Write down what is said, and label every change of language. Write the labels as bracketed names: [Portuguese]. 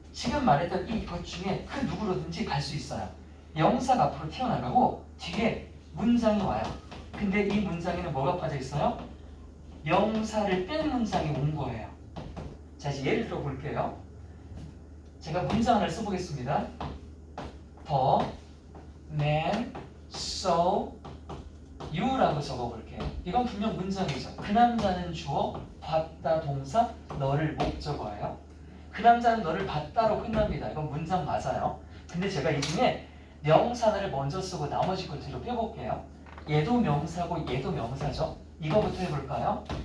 [Korean] 지금 말했던 이것 중에 그 누구로든지 갈 수 있어요. 명사가 앞으로 튀어나가고 뒤에 문장이 와요. 근데 이 문장에는 뭐가 빠져 있어요? 명사를 뺀 문장이 온 거예요. 자, 이제 예를 들어 볼게요. 제가 문장 하나를 써보겠습니다. [English] The man saw you라고 [Korean] 적어볼게요. 이건 분명 문장이죠. 그 남자는 주어, 봤다 동사, 너를 목적어예요. 그 남자는 너를 봤다로 끝납니다. 이건 문장 맞아요. 근데 제가 이 중에 명사 하나를 먼저 쓰고 나머지 걸 뒤로 빼볼게요. 얘도 명사고 얘도 명사죠. 이거부터 해볼까요?